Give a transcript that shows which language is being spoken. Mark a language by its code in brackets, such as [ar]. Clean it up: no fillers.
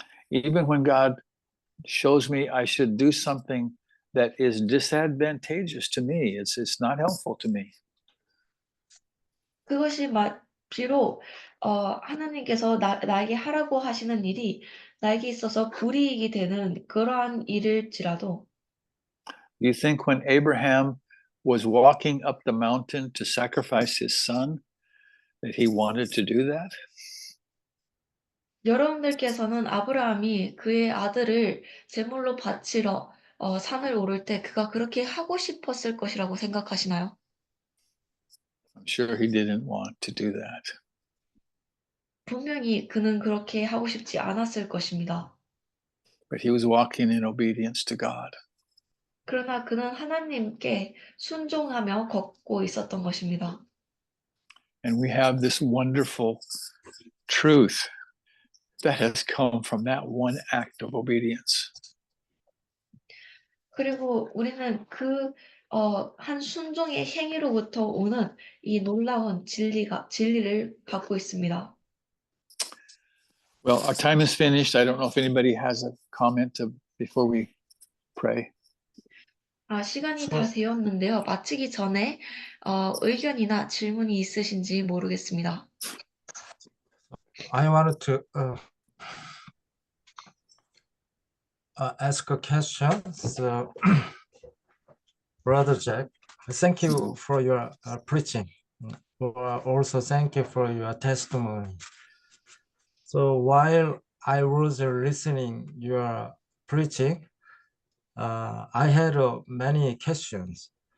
[en] Even when God shows me I should do something that is disadvantageous to me, it's not helpful to me. [ko] 그것이 비록 하나님께서 나에게 하라고 하시는 일이 나에게 있어서 불이익이 되는 그러한 일일지라도 [en] Do you think when Abraham was walking up the mountain to sacrifice his son, that he wanted to do that? [ko] 여러분들께서는 아브라함이 그의 아들을 제물로 바치러 산을 오를 때 그가 그렇게 하고 싶었을 것이라고 생각하시나요? [en] I'm sure he didn't want to do that. [ko] 분명히 그는 그렇게 하고 싶지 않았을 것입니다. [en] But he was walking in obedience to God. [ko] 그러나 그는 하나님께 순종하며 걷고 있었던 것입니다. [en] And we have this wonderful truth that has come from that one act of obedience. [ko] 그리고 우리는 한 순종의 행위로부터 오는 이 놀라운 진리를 갖고 있습니다. [en] Well, our time is finished. I don't know if anybody has a comment before we pray. [ko] 시간이 다 되었는데요. 마치기 전에 의견이나 질문이 있으신지 모르겠습니다. [en] I wanted to ask a question. So, Brother Jack, thank you for your preaching. Also, thank you for your testimony. So, while I was listening your preaching, I had many questions.